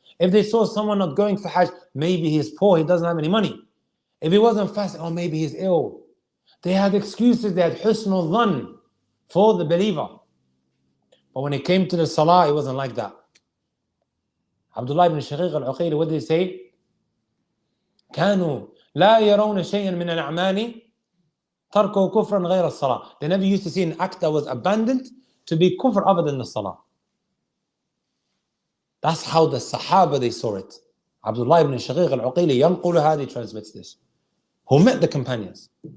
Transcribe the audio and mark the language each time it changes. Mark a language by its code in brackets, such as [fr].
[en] If they saw someone not going for Hajj, maybe he's poor, he doesn't have any money. If he wasn't fasting, oh, maybe he's ill. They had excuses, they had husnul dhan for the believer. But when it came to the salah, it wasn't like that. Abdullah ibn Shaqiq al-Uqayli, what did he say? [ar] كانوا لا يرون شيئا من الأعمال تركوا كفرا غير الصلاة. [en] They never used to see an act that was abandoned to be kufr other than the salah. That's how the Sahaba they saw it. Abdullah ibn Shaqiq al-Uqayli [ar] ينقل هذه [en] transmits this. Who met the companions.